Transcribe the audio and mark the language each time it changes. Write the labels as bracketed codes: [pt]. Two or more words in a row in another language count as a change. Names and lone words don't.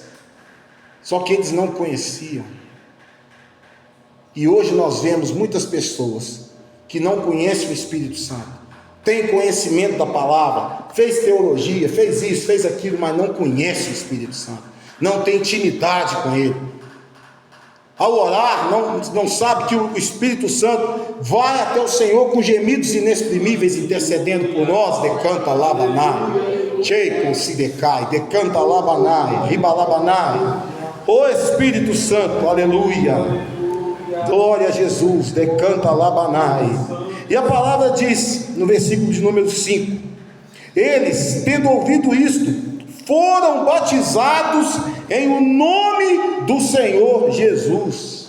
[pt] Só que eles não conheciam. E hoje nós vemos muitas pessoas que não conhecem o Espírito Santo, tem conhecimento da palavra, fez teologia, fez isso, fez aquilo, mas não conhece o Espírito Santo, não tem intimidade com ele. Ao orar, não sabe que o Espírito Santo vai até o Senhor com gemidos inexprimíveis, intercedendo por nós. Decanta labanai, cheiko se decai, decanta labanai, ribalabanai. O Espírito Santo, aleluia, glória a Jesus, decanta labanai. E a palavra diz no versículo de número 5: eles, tendo ouvido isto, foram batizados em o nome do Senhor Jesus.